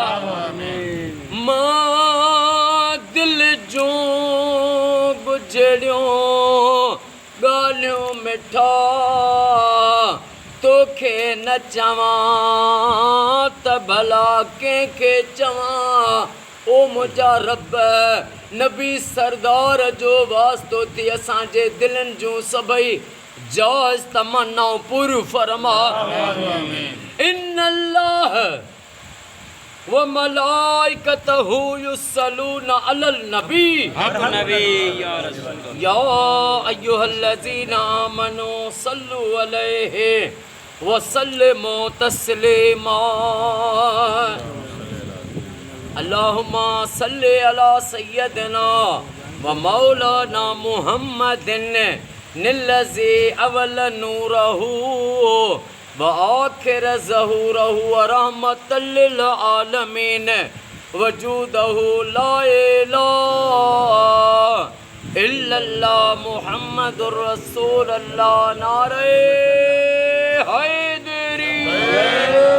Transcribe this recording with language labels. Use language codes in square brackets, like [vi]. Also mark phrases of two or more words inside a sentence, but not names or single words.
[sd] मां दिलि जूं गुजरियूं ॻाल्हियूं मिठा तोखे न चवां त भला कंहिंखे चवां ओ मुंहिंजा रब नबी सरदार जो वास्तो थी असांजे दिलनि जूं सभई जाइज़ तमन्नाऊं पूरियूं फरमा [ar] إن الله وملائكته يصلون على النبي يا أيها الذين آمنوا صلوا عليه وسلموا تسليما اللهم صل على سيدنا ومولانا محمد الذي أول نوره وآخر ظهوره ورحمة للعالمين وجوده لا إله إلا الله محمد رسول الله [ur] نعرۂ حیدری